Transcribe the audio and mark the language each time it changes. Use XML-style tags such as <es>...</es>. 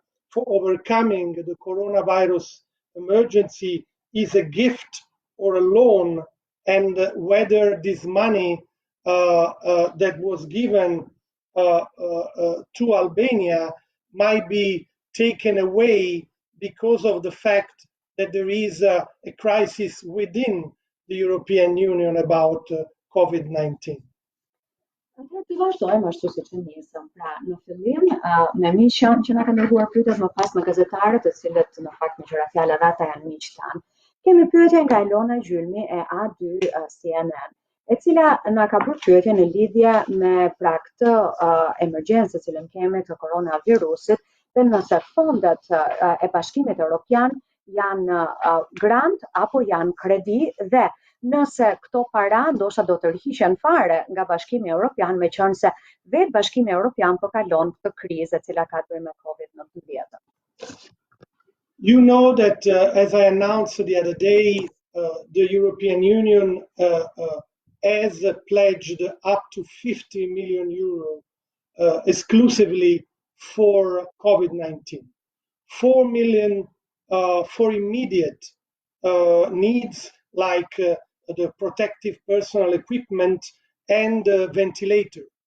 <en>for overcoming the coronavirus emergency is a gift or a loan, and whether this money that was given to Albania might be taken away because of the fact that there is a crisis within the European Union about COVID-19?</en> <sq>Atëherë të vazhdojmë ashtu siç e nisëm. Pra, në fillim, me miqën që na kanë dërguar pyetjet, më pas me gazetarët, të cilët në fakt me qira fjala dhe ata janë miq tanë. Kemi pyetje nga Elona Gjylmi e A2 CNN, e cila na ka bërë pyetje në lidhje me pra këtë emergjencë që cilën kemi të koronavirusit dhe nëse fondet e Bashkimit Evropian janë grant apo janë kredi dhe nëse këto para ndoshta do të rrihen fare nga Bashkimi Evropian, meqense vetë Bashkimi Evropian po kalon këtë krizë e cila ka të bëjë me COVID-19.</sq> <en>You know that, as I announced the other day, the European Union has pledged up to 50 million euro exclusively for COVID-19. 4 million for immediate needs like the protective personal equipment and ventilator.</en>